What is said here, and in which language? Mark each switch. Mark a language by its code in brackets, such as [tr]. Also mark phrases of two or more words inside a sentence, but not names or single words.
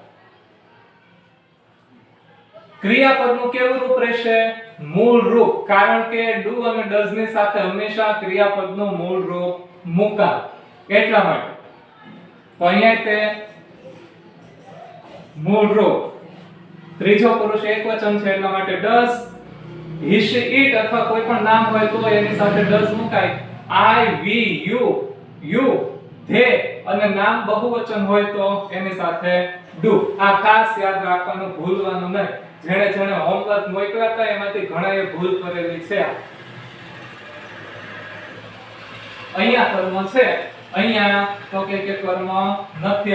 [gu] ક્રિયાપદનું કેવું રૂપ રહેશે? મૂળ રૂપ. કારણ કે do અને does ની સાથે હંમેશા ક્રિયાપદનું મૂળ રૂપ મુકાય. એટલા માટે તો અહીંયા તે મૂળ રૂપ ત્રીજો પુરુષ એકવચન છે એટલા માટે does. [en] he she it [gu] અથવા કોઈ પણ નામ હોય તો એની સાથે does મુકાય. [en] I we you they [gu] અને નામ બહુવચન હોય તો એની સાથે do. આ ખાસ યાદ રાખવાનું, ભૂલવાનું નહીં. જેણે જેણે હોમવર્ક મોકલ્યા હતા એમાંથી ઘણાએ ભૂલ કરેલી છે. અહીંયા કર્મ છે, અહીંયા તો કે કર્મ નથી.